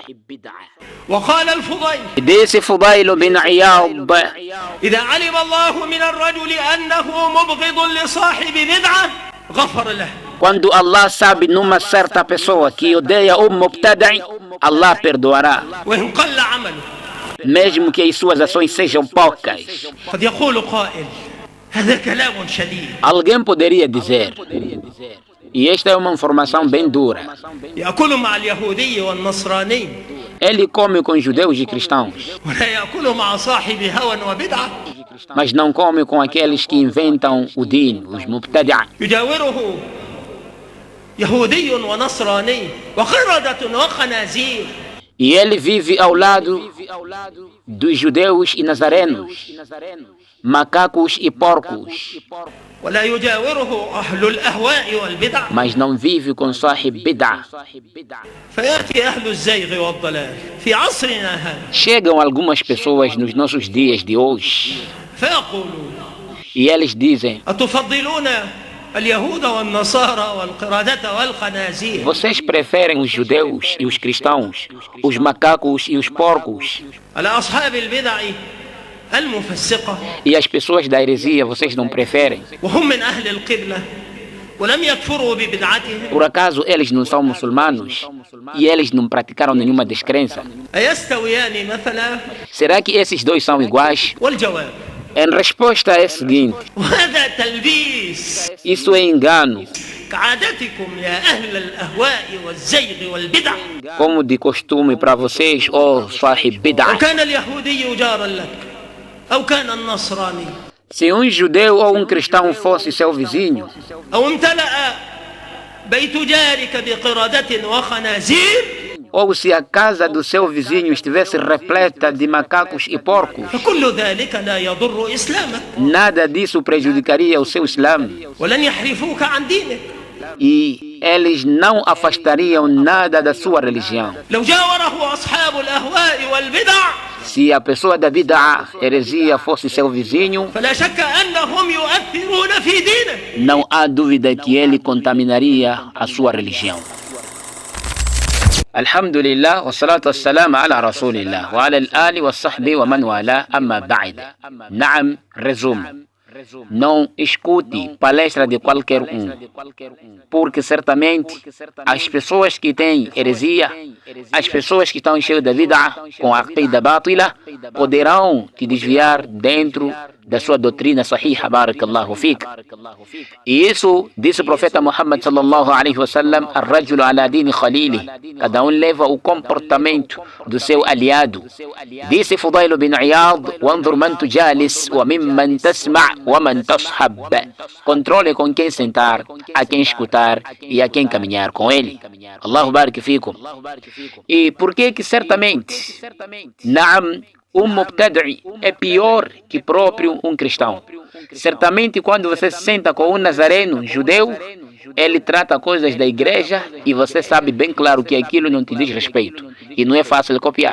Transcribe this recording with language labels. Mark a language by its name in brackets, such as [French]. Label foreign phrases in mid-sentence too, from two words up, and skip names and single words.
[Arabic] وقال الفضيل: [Portuguese] Disse Fudail bin Iyad: [Arabic] إذا علم الله من الرجل أنه مبغض لصاحب بدعة غفر له. [Portuguese] quando Allah sabe numa certa pessoa que odeia o mubtadi', Allah perdoará, [Arabic] وإن قل عمله. [Portuguese] mesmo que as suas ações sejam poucas. [Arabic] قد يقول قائل: هذا كلام شديد. [Portuguese] Alguém poderia dizer, e esta é uma informação bem dura, [Arabic] يأكل مع اليهودي والنصراني [Portuguese] ele come com judeus e cristãos, [Arabic] ولا يأكل مع صاحب هوى وبدعة. [Portuguese] mas não come com aqueles que inventam o din, os mubtadi'. [Arabic] يجاوره يهودي ونصراني وقردة وخنازير. [Portuguese] E ele vive ao lado dos judeus e nazarenos, macacos e porcos, [Arabic] ولا يجاوره أهل الأهواء والبدع. [Portuguese] mas não vive com [Arabic] صاحب بدعة. فيأتي أهل الزيغ والضلال في عصرنا هذا [Portuguese] Chegam algumas pessoas nos nossos dias de hoje [Arabic] فيقولون: [Portuguese] e eles dizem: [Arabic] أتفضلون اليهود والنصارى والقردة والخنازير [Portuguese] vocês preferem os judeus e os cristãos, os macacos e os porcos, [Arabic] على أصحاب البدع المفسقة [Portuguese] e as pessoas da heresia vocês não preferem? [Arabic] وهم من أهل القبلة ولم يكفروا ببدعتهم؟ [Portuguese] Por acaso eles não são muçulmanos e eles não praticaram nenhuma descrença? [Arabic] أيستويان مثلا؟ [Portuguese] Será que esses dois são iguais? [Arabic] والجواب: [Portuguese] Em resposta é a seguinte: [Arabic] وهذا تلبيس [Portuguese] isso é engano, [Arabic] كعادتكم يا أهل الأهواء والزيغ والبدع. [Portuguese] como de costume para vocês, ó sahib [Arabic] لو [Portuguese] bid'ah. [Arabic] كان اليهودي جارا لك أو كان النصراني [Portuguese] Se um judeu ou um cristão fosse seu vizinho, [Arabic] أو امتلأ بيت جارك بقردة وخنازير [Portuguese] ou se a casa do seu vizinho estivesse repleta de macacos e porcos, [Arabic] فكل ذلك لا يضر إسلامك [Portuguese] nada disso prejudicaria o seu Islã [Arabic] ولن يحرفوك عن دينك. [Portuguese] e eles não afastariam nada da sua religião. [Arabic] لو جاوره أصحاب الأهواء والبدع [Portuguese] Se a pessoa da bid'ah, heresia, fosse seu vizinho, [Arabic] فلا شك أنهم يؤثرون في دينه. [Portuguese] não há dúvida que ele contaminaria a sua religião. [Arabic] الحمد لله، والصلاة والسلام على رسول الله، وعلى الآل وصحبه ومن والى، أما بعد. [Portuguese] Naam, resumo. Não escute palestra de qualquer um, porque certamente as pessoas que têm heresia, as pessoas que estão cheias da vida com a [Arabic] عقيدة باطلة, [Portuguese] poderão te desviar dentro da sua doutrina sahiha, [Arabic] بارك الله فيك. [Portuguese] E isso disse o profeta Muhammad [Arabic] صلى الله عليه وسلم: الرجل على دين خليله, [Portuguese] cada um leva o comportamento do seu aliado. Disse Fudail bin Iyad: [Arabic] وانظر من تجالس وممن تسمع ومن تصاحب. [Portuguese] Controle com quem sentar, a quem escutar e a quem caminhar com ele. [Arabic] الله بارك فيكم. [Portuguese] E por que certamente mubtadi' é pior que próprio um cristão? Certamente quando você se senta com um nazareno judeu, ele trata coisas da igreja e você sabe bem claro que aquilo não te diz respeito e não é fácil de copiar.